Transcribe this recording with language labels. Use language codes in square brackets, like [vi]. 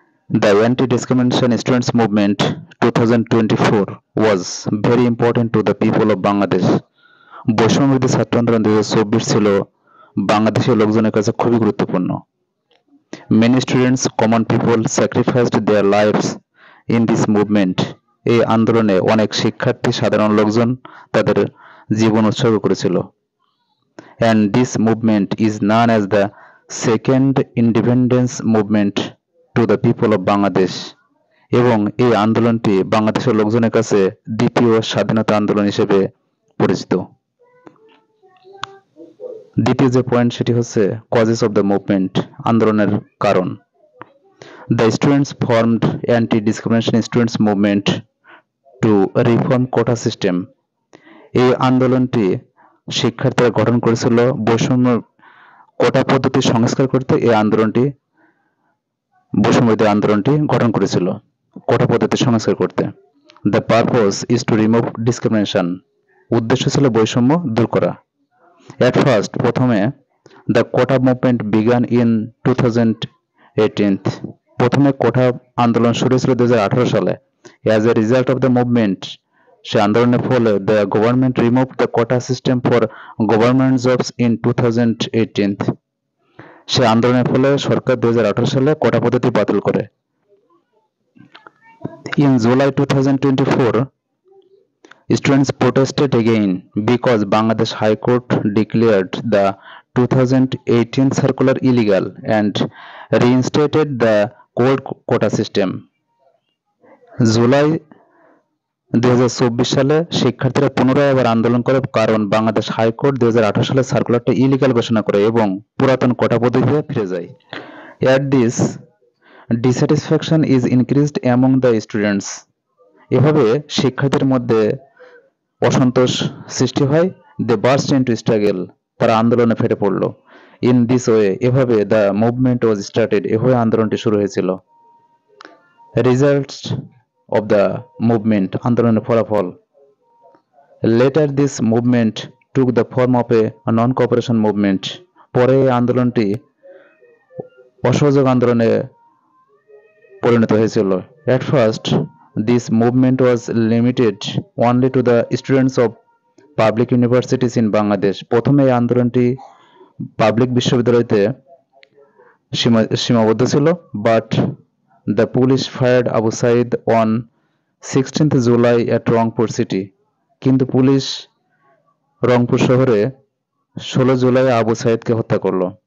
[en] The anti-discrimination students movement 2024 was very important to the people of Bangladesh. [bn] বৈষম্যবিরোধী ছাত্র আন্দোলন 2024 ছিল বাংলাদেশের লোকজনের কাছে খুবই গুরুত্বপূর্ণ। [en] Many students, common people sacrificed their lives in this movement. [bn] এই আন্দোলনে অনেক শিক্ষার্থী, সাধারণ লোকজন তাদের জীবন উৎসর্গ করেছিল। [en] And this movement is known as the second independence movement to the people of Bangladesh. [bn] এবং এই আন্দোলনটি বাংলাদেশের লোকজনের কাছে দ্বিতীয় স্বাধীনতা আন্দোলন হিসেবে পরিচিত। দ্বিতীয় যে পয়েন্ট সেটি হচ্ছে [en] causes of the movement, [bn] আন্দোলনের কারণ। [en] The students formed anti discrimination students movement to reform quota system. [bn] এই আন্দোলনটি শিক্ষার্থীরা গঠন করেছিল বৈষম্য কোটা পদ্ধতি সংস্কার করতে। এই আন্দোলনটি বৈষম্যবিরোধী আন্দোলনটি গঠন করেছিল কোটা পদ্ধতি সংস্কার করতে। [en] The purpose is to remove discrimination. [bn] উদ্দেশ্য ছিল বৈষম্য দূর করা। [en] At first, [bn] প্রথমে [en] the quota movement began in 2018। [bn] প্রথমে কোটা আন্দোলন শুরু হয়েছিল 2018 সালে। [en] As a result of the movement, [bn] সে আন্দোলনের ফলে [en] the government removed the quota system for government jobs in 2018। [bn] সে আন্দোলনের ফলে সরকার 2018 সালে কোটা পদ্ধতি বাতিল করে। [en] In July 2024, students protested again because Bangladesh High Court declared the 2018 circular illegal and reinstated the old quota system. [bn] July 2024 সালে শিক্ষার্থীরা পুনরায় আবার আন্দোলন করে, কারণ বাংলাদেশ হাইকোর্ট 2018 সালে সার্কুলারটা ইলিগাল ঘোষণা করে এবং পুরাতন কোটা পদ্ধতিতে ফিরে যায়। [en] At this, dissatisfaction is increased among the students. [bn] এভাবে শিক্ষার্থীদের মধ্যে অসন্তোষ সৃষ্টি হয়। [en] they burst into struggle, [bn] তারা আন্দোলনে ফেটে পড়ল। [en] in this way, [bn] এভাবে [en] the movement was started, [bn] এভাবে আন্দোলনটি শুরু হয়েছিল। [en] results of the movement, [bn] আন্দোলনের ফলাফল। [en] Later this movement took the form of a non cooperation movement. [bn] পরে এই আন্দোলনটি অসহযোগ আন্দোলনে পরিণত হয়েছিল। [en] At first this movement was limited only to the students of public universities in Bangladesh. [bn] প্রথমে এই আন্দোলনটি পাবলিক বিশ্ববিদ্যালয়তে সীমাবদ্ধ ছিল। [en] But the police fired Abu Sayed on 16th July at Rangpur city. [bn] কিন্তু পুলিশ রংপুর শহরে 16 জুলাই আবু সাইদকে হত্যা করল।